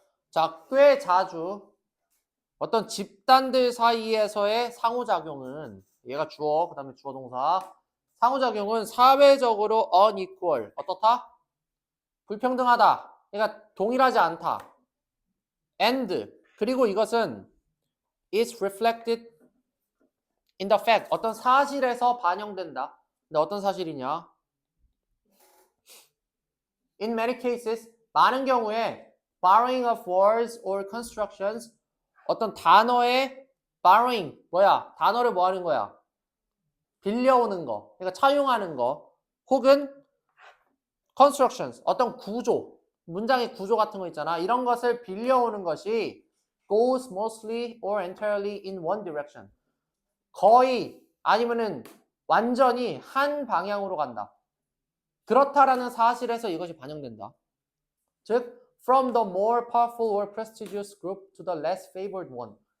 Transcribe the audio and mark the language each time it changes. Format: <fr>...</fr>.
<ko>자, 꽤 자주 어떤 집단들 사이에서의 상호작용은, 얘가 주어, 그 다음에 주어 동사. 상호작용은 사회적으로 unequal. 어떻다? 불평등하다. 그러니까 동일하지 않다.</ko> <en>And.</en> <ko>그리고 이것은</ko> <en>is reflected in the fact.</en> <ko>어떤 사실에서 반영된다. 근데 어떤 사실이냐?</ko> <en>In many cases,</en> <ko>많은 경우에</ko> <en>borrowing of words or constructions,</en> <ko>어떤 단어의</ko> <en>borrowing,</en> <ko>뭐야? 단어를 뭐 하는 거야? 빌려오는 거, 그러니까 차용하는 거, 혹은 constructions, 어떤 구조, 문장의 구조 같은 거 있잖아. 이런 것을 빌려오는 것이</ko> <en>goes mostly or entirely in one direction.</en> <ko>거의 아니면은 완전히 한 방향으로 간다. 그렇다라는 사실에서 이것이 반영된다.</ko> <en>즉, from the more powerful or prestigious group to the less favored one.</en>